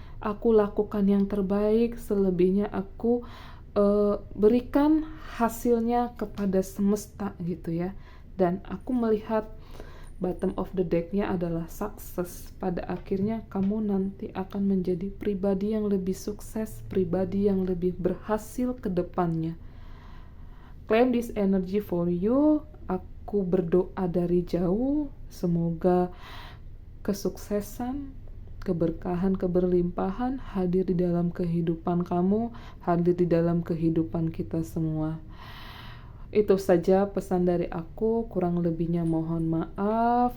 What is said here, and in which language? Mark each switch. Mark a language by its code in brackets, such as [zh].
[id] Aku lakukan yang terbaik, selebihnya aku berikan hasilnya kepada semesta gitu ya. Dan aku melihat [en] bottom of the deck-nya [id] adalah sukses. Pada akhirnya kamu nanti akan menjadi pribadi yang lebih sukses, pribadi yang lebih berhasil ke depannya. [en] Claim this energy for you. [id] Aku berdoa dari jauh, semoga kesuksesan, keberkahan, keberlimpahan hadir di dalam kehidupan kamu, hadir di dalam kehidupan kita semua. Itu saja pesan dari aku, kurang lebihnya mohon maaf.